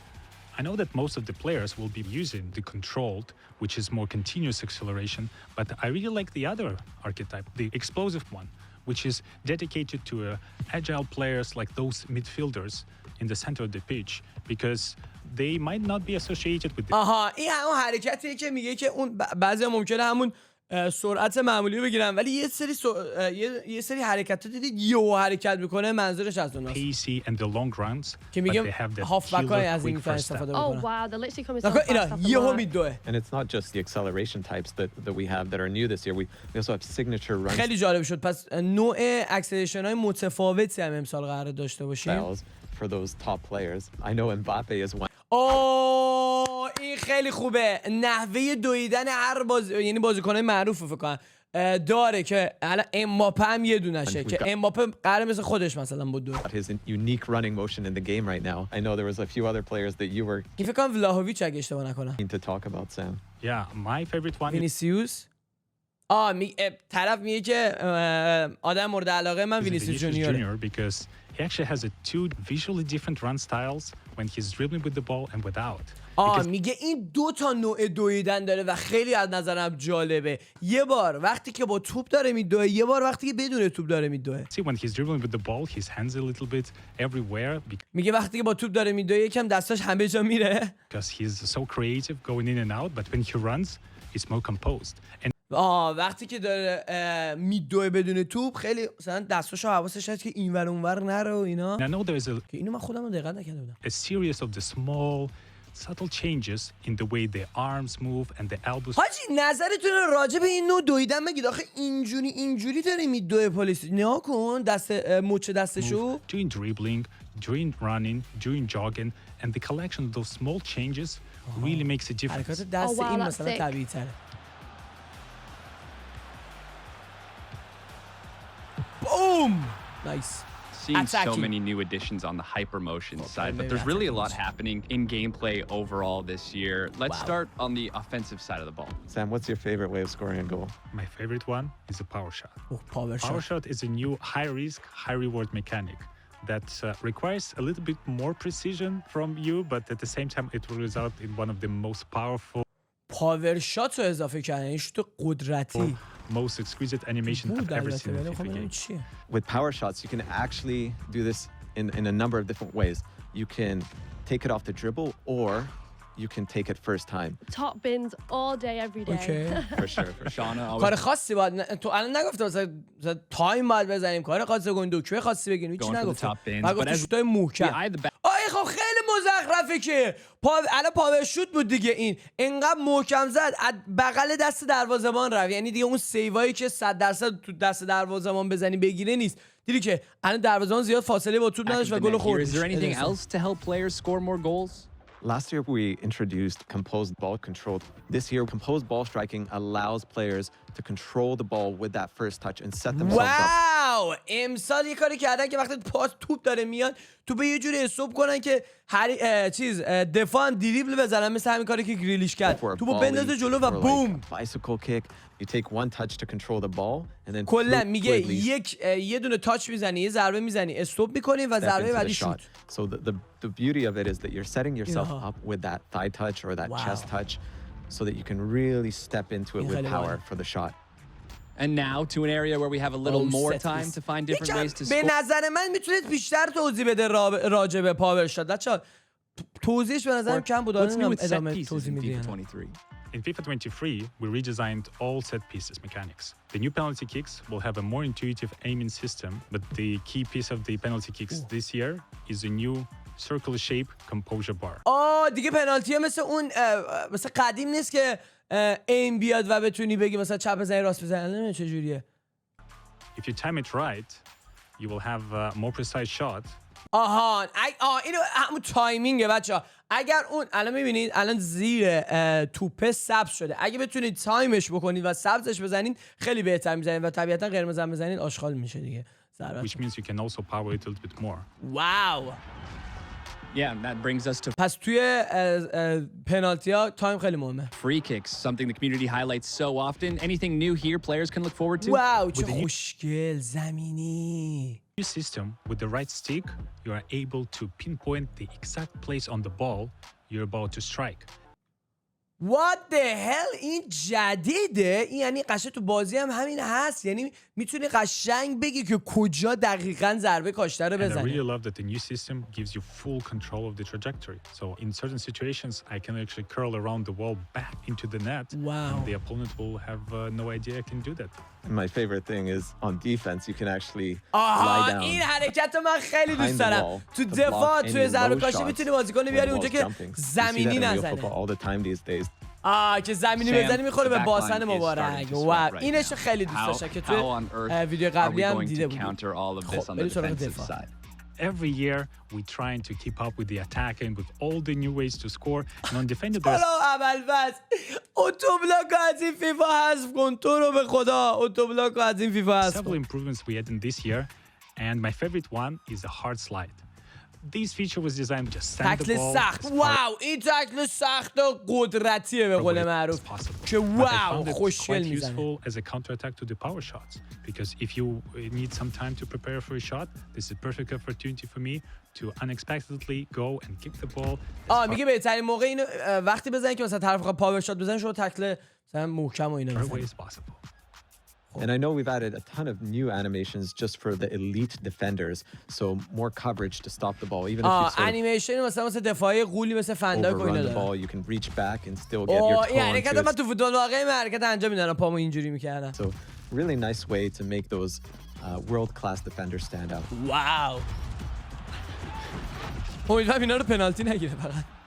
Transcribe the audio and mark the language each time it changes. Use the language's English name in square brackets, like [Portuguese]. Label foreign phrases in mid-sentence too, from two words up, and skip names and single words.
[English] I know that most of the players will be using the controlled, which is more continuous acceleration, but I really like the other archetype, the explosive one, which is dedicated to agile players like those midfielders in the center of the pitch, because they might not be associated with the [Persian] این همون حرکتیه که میگه که اون بعضی ممکنه همون سرعت معمولی رو بگیرن، ولی یه سری حرکت دیدید یهو حرکت میکنه، منظورش از اوناست [English] pacey and the long runs, [Persian] که [English] but [Persian] میگه [English] they have that [Persian] هافبک های [English] killer [Persian] از این [English] quick [Persian] میتونن [English] first step. [Persian] استفاده [English] Oh [Persian] بکنن. [English] wow, they're literally coming so [Persian] نکن [English] fast [Persian] اینا [English] off the [Persian] یهو [English] mark. [Persian] میدوه. [English] And it's not just the acceleration types that we have that are new this year. We also have signature run [Persian] خیلی جالب شد. پس نوع اکسلریشن های متفاوتی هم امسال قرار داشته باشیم. [English] styles for those top players. I know Mbappe is one. [Persian] این خیلی خوبه. نحوه دویدن هر یعنی بازیکنای معروف فکر کنم داره که الان امباپه هم یه دونشه که امباپه قراره مثل خودش مثلا بود دو. [English] His unique running motion in the game right now. I know there was a few other players that you were [Persian] این فکر کنم ولاهویچ اگه اشتباه نکنم. [English] keen to talk about, Sam. Yeah, my favorite one is [Persian] وینیسیوس طرف میگه که آدم مورد علاقه من وینیسیوس جونیور [English] because he actually has two visually different run styles when he's dribbling with the ball and without. [Persian] میگه این دو تا نوع دویدن داره و خیلی از نظرم جالبه. یه بار وقتی که با توپ داره میدوه، یه بار وقتی که بدون توپ داره میدوه. [English] See, when he's dribbling with the ball, his hands a little bit everywhere [Persian] میگه وقتی که با توپ داره میدوه یکم دستاش همه جا میره. [English] because he's so creative going in and out, but when he runs, he's more composed. And [Persian] وقتی که داره میدوه بدون توپ خیلی مثلا دستاشو حواسش هست که اینور اونور نره و اینا. [English] I know there's [Persian] که اینو من خودم رو دقت نکرده بودم. [English] a series of the small subtle changes in the way the arms move and the elbows. [Persian] حاجی نظرتون راجع به این نوع دویدن بگید. آخه اینجوری داره میدوه پلیس. نیا کن دست مچ دستشو. [English] During dribbling, during running, during jogging, and the collection of those small changes really makes a difference. [Persian] حرکات دست [English] Oh, wow, [Persian] این [English] that's [Persian] مثلا [English] sick. [Persian] طبیعی تره. [English] boom nice. Seeing so Attacking. many new additions on the hypermotion side, but there's really a lot happening in gameplay overall this year. Let's start on the offensive side of the ball. Sam, what's your favorite way of scoring a goal? My favorite one is a power shot. [Persian] پاور [English] Power [Persian] شات. [English] shot is a new high risk, high reward mechanic. that requires a little bit more precision from you, but at the same time it will result in one of the most powerful, power shot [Persian] رو اضافه کردن، این شوت قدرتی. [English] most exquisite animation I've ever seen in FIFA game. [Persian] چیه؟ [English] With power shots, you can actually do this in a number of different ways. You can take it off the dribble, or you can take it first time. Top bins all day, every day. [Persian] اوکی. [English] For sure. Shauna, [Persian] کار خاصی باید تو الان نگفته مثلا تایم باید بزنیم، کار خاصی کنیم، دکمه خاصی بگیم، هیچ [English] Going for the [Persian] نگفته. [English] top bins, [Persian] من [English] but [Persian] گفتم [English] as [Persian] شوتای محکم. [English] the back. [Persian] خب خیلی مزخرفه که الان [English] power shot [Persian] بود دیگه، این انقدر محکم زد از بغل دست دروازه‌بان رفت، یعنی دیگه اون سیوایی که 100% تو دست دروازه‌بان بزنی بگیره نیست. دیدی که الان دروازه‌بان زیاد فاصله با توپ نداشت و گل خورد. [English] Is there anything else to help players score more goals? Last year, we introduced composed ball control. This year, composed ball striking allows players to control the ball with that first touch and set themselves up. [Persian] واو، امسال یه کاری کردن که وقتی پاس توپ داره میاد تو به یه جوری استوب کنن که دفاع هم دریبل بزنن، مثل همین کاری که گریلیش کرد، توپو بندازه جلو و بوم. [English] Bicycle kick. You take one touch to control the ball and then [Persian] کلا میگه یه دونه تاچ میزنی، یه ضربه میزنی، استوب میکنی و ضربه بعدی شوت. [English] So the beauty of it is that you're setting yourself up with that thigh touch or that chest touch so that you can really step into it with power for the shot. And now to an area where we have a little more time to find different ways to [Persian] به [English] score. [Persian] نظر من میتونید بیشتر توضیح بده راجع به پاور شات. بچه‌ها توضیحش به نظرم کم بود. [English] What's new with set [Persian] ادامه [English] pieces [Persian] توضیح [English] in [Persian] میدین. [English] FIFA 23? In FIFA 23, we redesigned all set pieces mechanics. The new penalty kicks will have a more intuitive aiming system, but the key piece of the penalty kicks this year is a new circle shape composure bar. [Persian] دیگه پنالتی ها مثل اون مثل قدیم نیست که ایم بیاد و بتونی بگی مثلا چپ بزنی راست بزنی، نمیدونم چه جوریه. [English] If you time it right, you will have a more precise shot. [Persian] اینو همون تایمینگه بچه‌ها. اگر اون الان میبینید الان زیر توپه سبز شده، اگه بتونید تایمش بکنید و سبزش بزنید خیلی بهتر میزنید و طبیعتا قرمز هم بزنید آشغال میشه دیگه. [English] Which means you can also power it a little bit more. [Persian] واو. [English] Yeah, and that brings us to [Persian] پس توی پنالتی ها تایم خیلی مهمه. [English] free kicks, something the community highlights so often. Anything new here players can look forward to? [Persian] واو چه خوشگل زمینی. [English] New system with the right stick, you are able to pinpoint the exact place on the ball you're about to strike. What the hell؟ [Persian] این جدیده؟ این یعنی قشنگ تو بازی هم همین هست، یعنی میتونی قشنگ بگی که کجا دقیقاً ضربه کاشته رو [English] And I really [Persian] بزنی. [English] love that the new system gives you full control of the trajectory. So in certain situations, I can actually curl around the wall back into the net. Wow. And the opponent will have no idea I can do that. And my favorite thing is on defense, you can actually lie down. [Persian] این حرکت من خیلی دوست [English] behind the [Persian] دارم. [English] wall [Persian] تو [English] to [Persian] دفاع [English] block [Persian] توی [English] any [Persian] ضربه [English] low [Persian] کاشی [English] shots [Persian] میتونی بازیکن [English] when [Persian] بیاری [English] the [Persian] اونجا [English] ball's [Persian] که [English] jumping. You see that [Persian] زمینی [English] in real [Persian] نزنه. [English] football all the time these days. [Persian] که زمینی [English] Sam, [Persian] بزنی میخوره [English] the [Persian] به [English] back [Persian] باسن [English] line is [Persian] مبارک. [English] starting to [Persian] واو [English] sweat right [Persian] اینش [English] now. [Persian] خیلی دوست داشتم که توی [English] How on earth [Persian] ویدیو [English] are [Persian] قبلی [English] we [Persian] هم [English] going [Persian] دیده [English] to [Persian] بودیم. [English] counter all of this on the [Persian] بریم سراغ [English] defensive [Persian] دفاع. [English] side? Every year, we're trying to keep up with the attacking with all the new ways to score. And on defender, there's [Persian] حالا اول فصل اتوبلاک از این فیفا حذف کن، تو رو به خدا اتوبلاک از این فیفا حذف [English] several [Persian] کن. [English] improvements we had in this year. And my favorite one is a hard slide. This feature was designed to just send the [Persian] تکل [English] ball [Persian] سخت. [English] as far [Persian] واو این تکل سخت و قدرتیه به قول [English] away [Persian] معروف [English] as possible. [Persian] که [English] But I [Persian] واو [English] found it [Persian] خوشگل [English] quite [Persian] میزنه. [English] useful as a counterattack to the power shots. Because if you need some time to prepare for a shot, this is a perfect opportunity for me to unexpectedly go and kick the ball. [Persian] میگه بهترین موقع اینو وقتی بزنی که مثلا طرف بخواد [English] power shot [Persian] بزنه، شما تکل مثلا محکم و اینا [English] Far away [Persian] بزنی. [English] as possible. And I know we've added a ton of new animations just for the elite defenders, so more coverage to stop the ball. Even if you sort of [Persian] انیمیشن مثلا دفاعی قولی مثل فنداک و اینا [English] overrun the [Persian] داره. [English] ball, you can reach back and still get your toe [Persian] این حرکت [English] onto [Persian] من [English] it. [Persian] تو فوتبال واقعی من حرکت انجام میدادم، پامو اینجوری میکردم. [English] So really nice way to make those world-class defenders stand out. [Persian] واو. امیدوارم اینا رو پنالتی نگیره فقط.